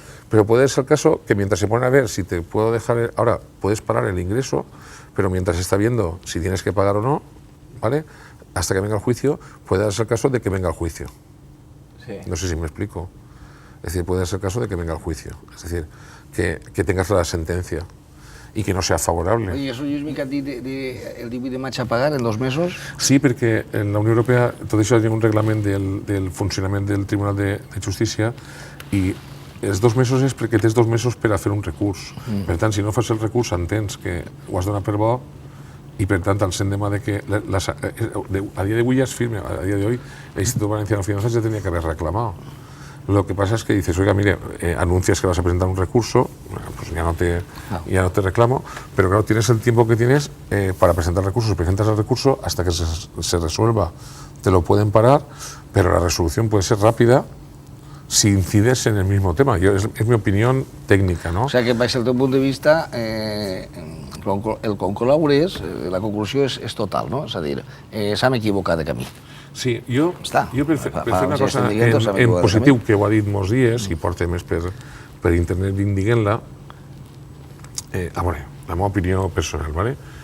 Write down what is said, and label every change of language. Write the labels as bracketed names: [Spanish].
[Spanish] Pero puede ser el caso que mientras se ponen a ver si te puedo dejar, ahora puedes parar el ingreso, pero mientras se está viendo si tienes que pagar o no, ¿vale? Hasta que venga el juicio, puede darse el caso de que venga el juicio. Sí. No sé si me explico. Es decir, puede ser el caso de que venga el juicio. Es decir, que tengas la sentencia i que no sea favorable. [Catalan] I això, Lluís, que et dit el 18 de maig a pagar en 2 mesos? Sí, perquè en la Unió Europea tot això hi ha un reglament del funcionament del Tribunal de Justícia i els 2 mesos és perquè tens 2 mesos per a fer un recurs. Per tant, si no fas el recurs, entens que ho has donat per bo i per tant el sent demà de que a dia d'avui ja es firme, a dia d'avui el Instituto Valenciano de Finanzas [Spanish] ya tenía que haber reclamado. Lo que pasa es que dices, oiga, mire, anuncias que vas a presentar un recurso, pues ya no te reclamo, pero claro, tienes el tiempo que tienes para presentar recursos, presentas el recurso hasta que se resuelva, te lo pueden parar, pero la resolución puede ser rápida si incides en el mismo tema. Es mi opinión técnica, ¿no? [Catalan] O sea que, baix el teu punt de vista, el concloure la conclusió és total, no? És a dir, s'han equivocat de camí. Sí, jo per fer una cosa en positiu, que ho ha dit molts dies i porta més per internet dient-la, a veure, la meva opinió personal, ¿vale?